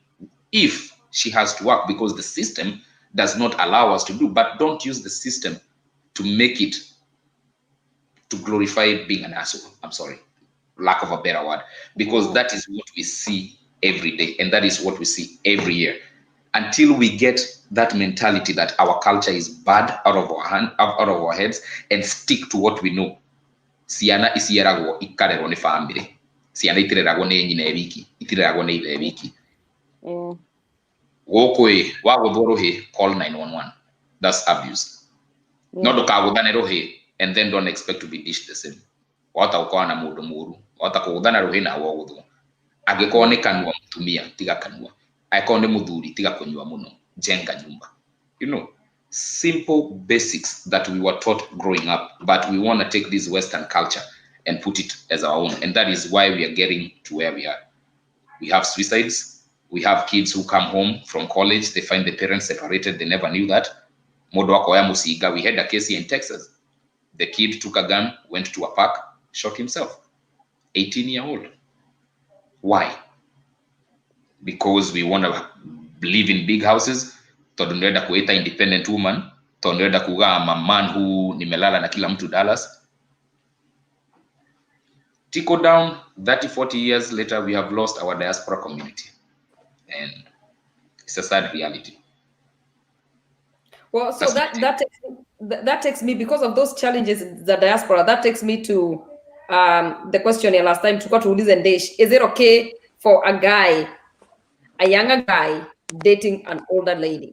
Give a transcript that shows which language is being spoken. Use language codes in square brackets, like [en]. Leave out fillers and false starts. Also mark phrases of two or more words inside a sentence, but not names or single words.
[en] If she has to work, because the system does not allow us to do, but don't use the system to make it, to glorify being an asshole. I'm sorry, lack of a better word, because that is what we see every day, and that is what we see every year. Until we get that mentality that our culture is bad out of our heads and stick to what we know. [ki] Ciana icieragwo ikarerwo ni family. Ciana itireragwo ni nyina ebiki, itireragwo ni ithe ebiki. Gokwe waguthwo ruhi, [en] call 911. That's abuse. [ki] No ndukaguthane ruhi [en] and then don't expect to be dished the same. [ki] Wata ukawa na mundu muru, wata kuguthana ruhi na woguthwo. Angĩkorwo nĩ kanua mũtumia, tiga kanua. Angĩkorwo nĩ mũthuri, tiga kũnyua mũno. [sw] Jenga nyumba. [en] You know, simple basics that we were taught growing up, but we want to take this Western culture and put it as our own. And that is why we are getting to where we are. We have suicides. We have kids who come home from college. They find the parents separated. They never knew that. [sw] Modo wako ya musiga. [en] We had a case here in Texas. The kid took a gun, went to a park, shot himself. 18-year-old. Why? Because we want to live in big houses. [ki] Toduneda kuita [en] independent woman. [ki] Toduneda kuga [en] I'm a man who [sw] nimelala na kila mtu [en] Dallas. Tickle down, 30-40 years later, we have lost our diaspora community. And it's a sad reality. Well, so that takes me, because of those challenges, the diaspora, that takes me to the question here last time, to is it okay for a younger guy dating an older lady?